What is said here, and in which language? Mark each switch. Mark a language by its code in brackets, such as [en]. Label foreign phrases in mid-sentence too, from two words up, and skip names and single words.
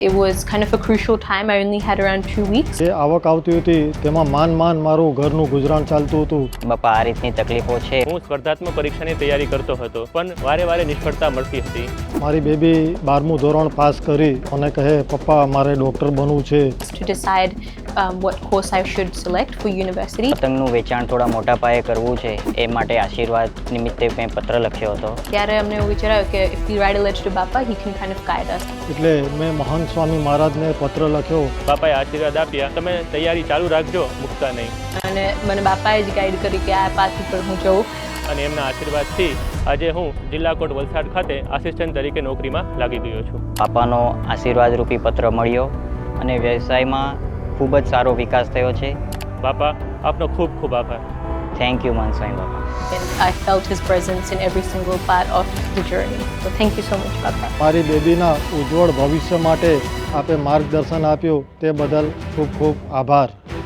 [en] It was kind of a crucial time. I only had around 2 weeks. [gu] જે આવક આવતી હતી તેમાં માન મારું ઘરનું ગુજરાન ચાલતું હતું. બાપા આ રીતની તકલીફો છે. હું સ્પર્ધાત્મક પરીક્ષાની તૈયારી કરતો હતો પણ વારે નિષ્ફળતા મળતી હતી. મારી બેબી 12મું ધોરણ પાસ કરી અને કહે પપ્પા મારે ડૉક્ટર બનવું છે. [en] To decide what course I should select for university. [gu] પતંગનું વેચાણ થોડા મોટા પાયે કરવું છે એ માટે આશીર્વાદ નિમિત્તે મેં પત્ર લખ્યો હતો. ત્યારે અમને એવું વિચાર્યું કે [en] if we write a letter to Bappa, he can kind of guide us. [gu] એટલે મેં મહંત સ્વામી મહારાજને પત્ર લખ્યો. બાપાએ આશીર્વાદ આપ્યા, તમે તૈયારી ચાલુ રાખજો, મૂકતા નહીં. અને મને બાપાએ જ ગાઈડ કરી કે આ પાથ પર હું જઉં. અને એમના આશીર્વાદથી આજે હું જિલ્લા કોર્ટ વલસાડ ખાતે આસિસ્ટન્ટ તરીકે નોકરીમાં લાગી ગયો છું. બાપાનો આશીર્વાદરૂપી પત્ર મળ્યો અને વ્યવસાયમાં ખૂબ જ સારો વિકાસ થયો છે. બાપા આપનો ખૂબ ખૂબ આભાર. [en] thank you Mahant Swami Bapa. And I felt his presence in every single part of the journey. So thank you so much, Bappa. [gu] મારી બેબીના ઉજ્જવળ ભવિષ્ય માટે આપે માર્ગદર્શન આપ્યું તે બદલ ખૂબ ખૂબ આભાર.